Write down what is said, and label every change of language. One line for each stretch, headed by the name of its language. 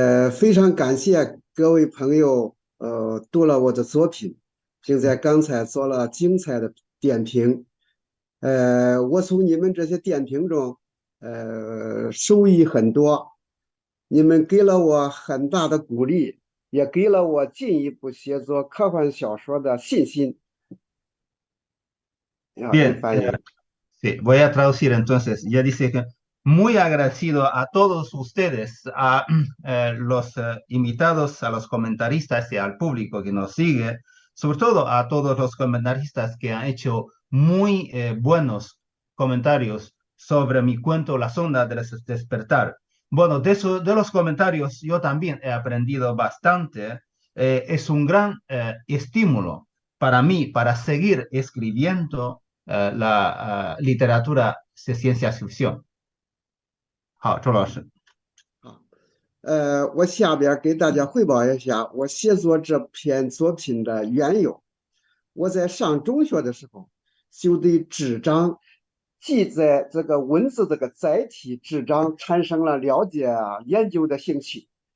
Chinese: 非常感谢各位朋友，读了我的作品，并在刚才做了精彩的点评。我从你们这些点评中，受益很多，你们给了我很大的鼓励，也给了我进一步写作科幻小说的信心。
Spanish: Bien, sí, voy a traducir entonces. Ya dice que muy agradecido a todos ustedes, a los invitados, a los comentaristas y al público que nos sigue, sobre todo a todos los comentaristas que han hecho muy buenos comentarios sobre mi cuento La sonda del despertar. Bueno, de los comentarios yo también he aprendido bastante. Es un gran estímulo para mí, para seguir escribiendo la literatura de ciencia ficción.
Chinese: 好，周老师。我下边给大家汇报一下我写作这篇作品的缘由。我在上中学的时候，就对纸张既在这个文字这个载体纸张产生了了解研究的兴趣。